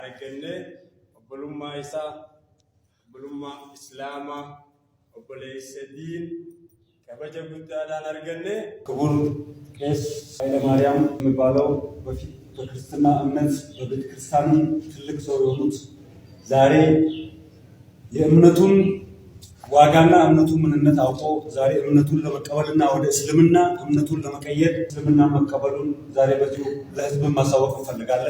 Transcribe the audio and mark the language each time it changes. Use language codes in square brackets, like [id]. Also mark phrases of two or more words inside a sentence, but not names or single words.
[om] Kenne obbolummaa isaa obbolummaa islaamaa obboleessa diin kabaja guddaadhaan arganne [am] ክቡር ቄስ ኃይለማርያም የሚባለው በክርስትና እምነት በቤተ ክርስቲያን ትልቅ ሰው የሆኑት ዛሬ የእምነቱን ዋጋና እምነቱን ምንነት አውቆ ዛሬ እምነቱን ለመቀበልና ወደ እስልምና እምነቱን ለመቀየር እስልምና መቀበሉን ዛሬ በዚሁ ለህዝብ ማሳወቅ እንፈልጋለን።